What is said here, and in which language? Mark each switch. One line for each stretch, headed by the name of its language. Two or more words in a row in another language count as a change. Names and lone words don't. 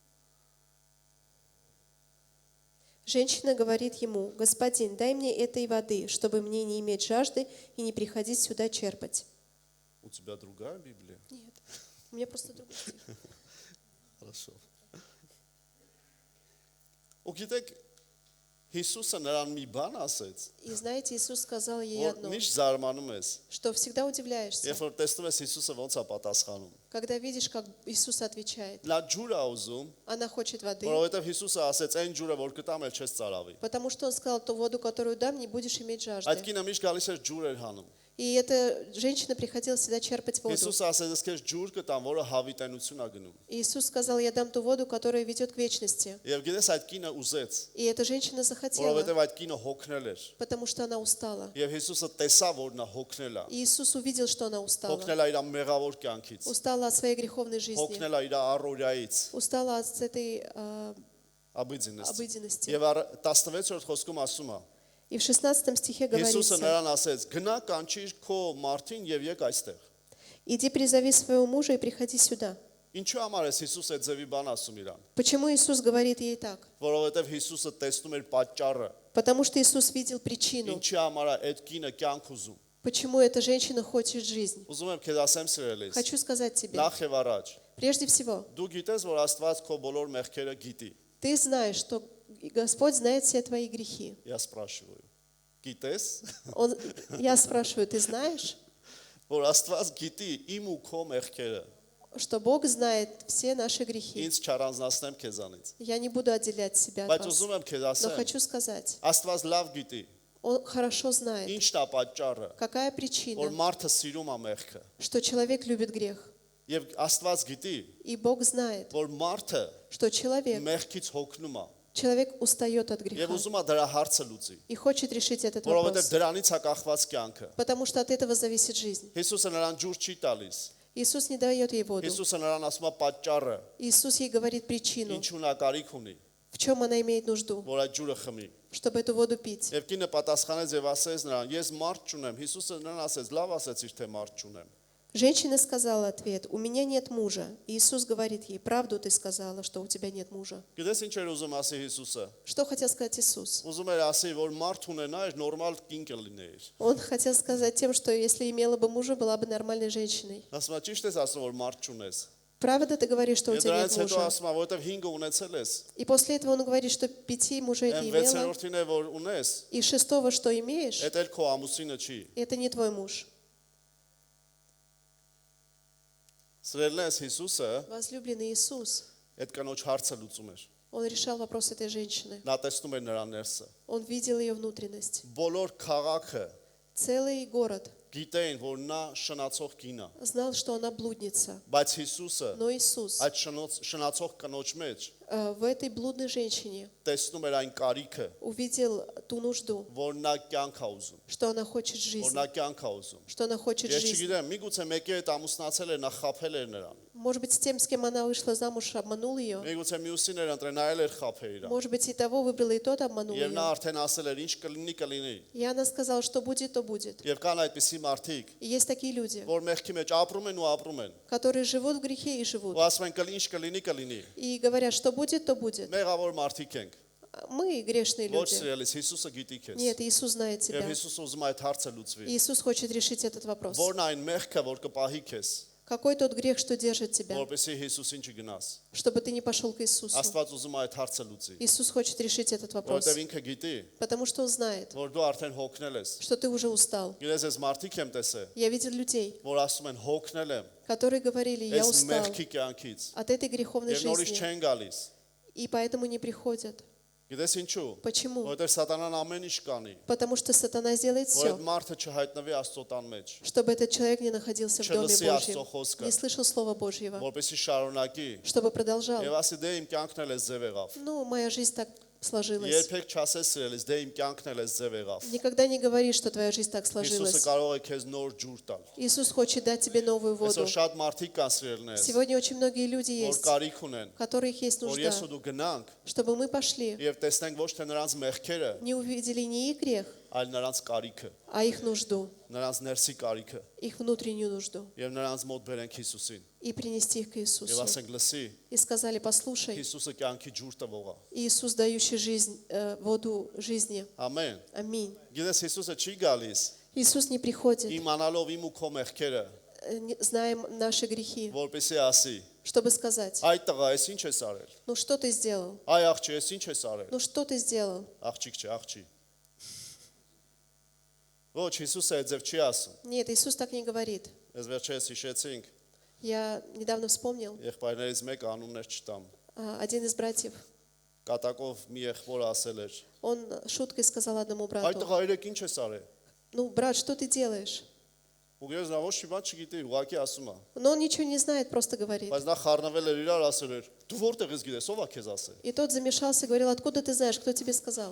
Russian: женщина говорит ему, господин, дай мне этой воды, чтобы мне не иметь жажды и не приходить сюда черпать. У тебя другая Библия? Нет, у меня просто другой стих.
Armenian: Хорошо։ Ու գիտեք, Հիսուսը նրան մի բան ասեց,
Russian: И знаете, Иисус сказал ей
Armenian: որ
Russian: одно,
Armenian: միշտ զարմանում ես,
Russian: что всегда удивляешься,
Armenian: երբ որ տեսնում ես Հիսուսը ոնց է պատասխանում։
Russian: когда видишь, как Иисус отвечает.
Armenian: Նա ջուր է ուզում,
Russian: Она хочет воды,
Armenian: որովհետև Հիսուսը ասեց, այն ջուրը, որ կտամ, էլ չես ծարավի։
Russian: потому что Он сказал, ту воду, которую дам, не будешь иметь
Armenian: Այդ
Russian: жажды.
Armenian: կինը միշտ գալիս էր ջուր էր հանում։
Russian: И эта женщина приходила всегда черпать воду.
Armenian: Հիսուսը ասեց, ես քեզ ջուր кտամ, որը հավիտենություն է գնում։
Russian: И Иисус сказал, я дам ту воду, которая ведет к вечности.
Armenian: Եվ գիտես այդ կինը ուզեց,
Russian: И эта женщина захотела,
Armenian: որովհետև այդ կինը հոգնել էր։
Russian: потому что она устала.
Armenian: Եվ Հիսուսը տեսավ, որ նա հոգնել է։
Russian: И Иисус увидел, что она устала.
Armenian: Հոգնել է իր մեղավոր կյանքից։
Russian: Устала от своей греховной жизни.
Armenian: Հոգնել է իր առօրյայից,
Russian: Устала от этой
Armenian: աբիձինից։
Russian: обыденности.
Armenian: Եվ 16-րդ խոսքում ասում է.
Russian: И в 16 стихе
Armenian: Հիսուսը
Russian: говорится,
Armenian: նրան ասեց. Գնա կանչիր քո մարդին եւ եկ այստեղ։
Russian: иди призови своего мужа и приходи сюда.
Armenian: Ինչու համար է Հիսուս այդ ձևի բան ասում իրան։
Russian: Почему Иисус говорит ей так?
Armenian: Որովհետեւ Հիսուսը տեսնում էր պատճառը։
Russian: Потому что Иисус видел причину,
Armenian: Ինչի համար է այդ կինը կյանք ուզում։
Russian: почему эта женщина хочет жизнь.
Armenian: Ուզում եմ քեզ ասեմ սիրելիս։
Russian: Хочу сказать тебе,
Armenian: Նախ եւ առաջ
Russian: прежде всего,
Armenian: դու գիտես, որ Աստված քո բոլոր մեղքերը գիտի։
Russian: ты знаешь, что Господь знает все твои грехи. Я спрашиваю. Գիտես, Я спрашиваю, ты знаешь,
Armenian: որ Աստված գիտի իմ ու քո մեղքերը։
Russian: что Бог знает все наши грехи?
Armenian: Ինձ չառանձնացնեմ քեզանից։
Russian: Я не буду отделять себя от
Armenian: Բայց
Russian: вас.
Armenian: ուզում եմ քեզ
Russian: Но
Armenian: ասեմ,
Russian: хочу сказать,
Armenian: Աստված լավ գիտի,
Russian: Он хорошо знает,
Armenian: ինչն է պատճառը,
Russian: какая
Armenian: որ
Russian: причина,
Armenian: մարդը սիրում է մեղքը։
Russian: что человек любит грех.
Armenian: Եվ Աստված գիտի,
Russian: И Бог знает,
Armenian: որ մարդը
Russian: что человек
Armenian: մեղքից հոգնում է
Russian: устает от
Armenian: եւ
Russian: греха
Armenian: ուզում է դրա հարցը լուծի,
Russian: и хочет решить этот
Armenian: որովհետեւ
Russian: вопрос,
Armenian: դրանից է կախված կյանքը։
Russian: потому что от этого зависит жизнь.
Armenian: Հիսուսը նրան ջուր չի տալիս։
Russian: Иисус не дает ей воду.
Armenian: Հիսուսը նրան ասում է պատճառը,
Russian: Иисус ей говорит причину,
Armenian: ինչու նա կարիք ունի,
Russian: в чем она имеет нужду,
Armenian: որ այդ ջուրը խմի։
Russian: чтобы эту воду пить.
Armenian: Եվ կինը պատասխանեց եւ ասեց նրան. Ես մարդ չունեմ։ Հիսուսը նրան ասեց. Լավ ասեցիր, թե մարդ չունեմ։
Russian: Женщина сказала ответ, у меня нет мужа. И Иисус говорит ей, правду ты сказала, что у тебя нет мужа.
Armenian: Գիտես ինչ էր ուզում ասի Հիսուսը։
Russian: Что хотел сказать Иисус?
Armenian: Ուզում էր ասի, որ մարդ ունենայր, նորմալ կին կլիներ։
Russian: Он хотел сказать тем, что если имела бы мужа, была бы нормальной женщиной.
Armenian: Ասում է, ճիշտ ես ասում, որ մարդ չունես։
Russian: Правда ты говоришь, что у
Armenian: Եվ
Russian: тебя
Armenian: դրանից
Russian: нет
Armenian: հետո
Russian: мужа?
Armenian: ասում է, որովհետև 5-ը ունեցել ես։
Russian: И после этого он говорит, что 5 мужей ты
Armenian: Այն
Russian: имела,
Armenian: 6-րդին է, որ ունես,
Russian: и 6-го, что имеешь,
Armenian: այդ էլ քո ամուսինը չի։
Russian: это не твой муж.
Armenian: Սրելնես Հիսուսը
Russian: Возлюбленный Иисус,
Armenian: այդ կանոջ հարցը լուծում էր։
Russian: он решал вопрос этой женщины.
Armenian: Նա տեսնում էր նրա ներսը։
Russian: Он видел ее внутренность.
Armenian: Բոլոր քաղաքը
Russian: Целый город
Armenian: գիտեին, որ նա շնացող կին է,
Russian: знал, что она блудница.
Armenian: բայց Հիսուսը
Russian: Но Иисус
Armenian: այդ շնացող կնոջ մեջ
Russian: в этой блудной женщине
Armenian: տեսնում էր այն կարիքը,
Russian: увидел ту нужду,
Armenian: որ նա կյանք է ուզում,
Russian: что она хочет
Armenian: որ
Russian: жизнь,
Armenian: նա կյանք է ուզում։
Russian: что она хочет
Armenian: Ես
Russian: жизнь.
Armenian: չգիտեմ, միգուցե մեկի հետ ամուսնացել էր, նա խաբել էր նրան,
Russian: Может быть, с тем, с кем она вышла замуж, обманул ее.
Armenian: Միգուցե մյուսիներ ընտրեն այլ էր խափեր իրան։
Russian: Может быть, и того выбрала, и тот обманул
Armenian: Եվ նա
Russian: ее.
Armenian: արդեն ասել էր ինչ կլինի կլինի։
Russian: И она сказала, что будет, то будет.
Armenian: Եվ կան այդպիսի մարդիկ,
Russian: И есть такие люди,
Armenian: որ մեղքի մեջ ապրում են ու ապրում են։
Russian: которые живут в грехе и живут.
Armenian: Ու ասում են ինչ կլինի կլինի։
Russian: И говорят, что будет, то будет.
Armenian: Մեղավոր մարդիկ ենք։
Russian: Мы грешные
Armenian: Ոչ
Russian: люди.
Armenian: սիրելիս Հիսուսը գիտի քեզ։
Russian: Нет, Иисус знает
Armenian: Եվ
Russian: тебя.
Armenian: Հիսուսը ուզում է այդ հարցը լուծվի։
Russian: Иисус хочет решить этот вопрос.
Armenian: Որն այն մեղքը, որ կպահի քեզ,
Russian: Какой тот грех, что держит тебя,
Armenian: որպեսզի Հիսուսին չգնաս։
Russian: чтобы ты не пошел к Иисусу?
Armenian: Աստված ուզում է այդ հարցը լուծի։
Russian: Иисус хочет решить этот вопрос,
Armenian: Որովհետև ինքը գիտի,
Russian: потому что Он знает,
Armenian: որ դու արդեն հոգնել ես։
Russian: что ты уже устал.
Armenian: Գիտես, ես մարդիկ եմ տեսել,
Russian: Я видел людей,
Armenian: որ ասում են հոգնել եմ,
Russian: которые говорили, я
Armenian: այս
Russian: устал
Armenian: մեղքի կյանքից։
Russian: от этой греховной
Armenian: Եվ նորից
Russian: жизни,
Armenian: չեն գալիս։
Russian: и поэтому не приходят.
Armenian: Գիտես ինչու։
Russian: Почему?
Armenian: Որովհետև սատանան ամեն ինչ կանի,
Russian: Потому что сатана сделает
Armenian: որ
Russian: все,
Armenian: այդ մարդը չհայտնվի Աստծո տան մեջ,
Russian: чтобы этот человек не находился в Доме
Armenian: չլսի Աստծո
Russian: Божьем,
Armenian: խոսքը,
Russian: не слышал Слова Божьего,
Armenian: որպեսզի շարունակի
Russian: чтобы продолжал.
Armenian: եւ ասի դե իմ կյանքն էլ էս ձև եղավ։
Russian: Ну, моя жизнь так сложилась.
Armenian: Երբեք չասես սիրելիս, դե իմ кյանքն էլ էս ձև եղավ։
Russian: Никогда не говори, что твоя жизнь так
Armenian: Հիսուսը
Russian: сложилась.
Armenian: կարող է քեզ նոր ջուր տալ։
Russian: Иисус хочет дать тебе новую воду.
Armenian: Այսօր շատ մարդիկ կան սիրելիներս,
Russian: Сегодня очень многие люди
Armenian: որ
Russian: есть,
Armenian: կարիք ունեն,
Russian: у которых есть
Armenian: որ
Russian: нужда,
Armenian: ես ու դու գնանք
Russian: чтобы мы пошли,
Armenian: եւ տեսնենք ոչ թե նրանց մեղքերը,
Russian: не увидели не их грех,
Armenian: այլ նրանց կարիքը,
Russian: а их нужду,
Armenian: նրանց ներսի կարիքը
Russian: их внутреннюю нужду,
Armenian: եւ նրանց мոտ բերենք Հիսուսին։
Russian: и принести их к
Armenian: Եվ
Russian: Иисусу.
Armenian: ասենք լսի,
Russian: И сказали, послушай,
Armenian: Հիսուսը կյանքի ջուր տվող է։
Russian: Иисус, дающий жизнь, воду жизни.
Armenian: Ամեն։
Russian: Аминь.
Armenian: Գիտես Հիսուսը չի գալիս
Russian: Иисус не приходит,
Armenian: իմանալով իմ ու քո մեղքերը,
Russian: знаем наши грехи,
Armenian: որպեսզի ասի,
Russian: чтобы сказать,
Armenian: այդ տղա, ես ինչ ես արել։
Russian: ну что ты сделал?
Armenian: Այ աղջի, ես ինչ ես արել։
Russian: Ну что ты сделал?
Armenian: Աղջիկ չէ, աղջի։ Ոչ, Հիսուսը այդ ձև չի ասում։
Russian: Нет, Иисус так не говорит.
Armenian: Ես վերջերս հիշեցինք,
Russian: Я недавно вспомнил,
Armenian: եղբայրներից մեկը անուններ չտամ։
Russian: один из братьев,
Armenian: Կատակով մի եղբոր ասել էր.
Russian: он шуткой сказал одному
Armenian: Այդ
Russian: брату,
Armenian: տղա երեք ինչ ես արել։
Russian: ну, брат, что ты делаешь?
Armenian: Ու ես նա ոչ մի բան չգիտի, ուղղակի ասում է։
Russian: Но он ничего не знает, просто говорит.
Armenian: Բայց նա խառնվել էր իրար ասել էր. Դու որտեղ ես գիտես, ով է քեզ ասել։
Russian: И тот замешался и говорил, откуда ты знаешь, кто тебе сказал?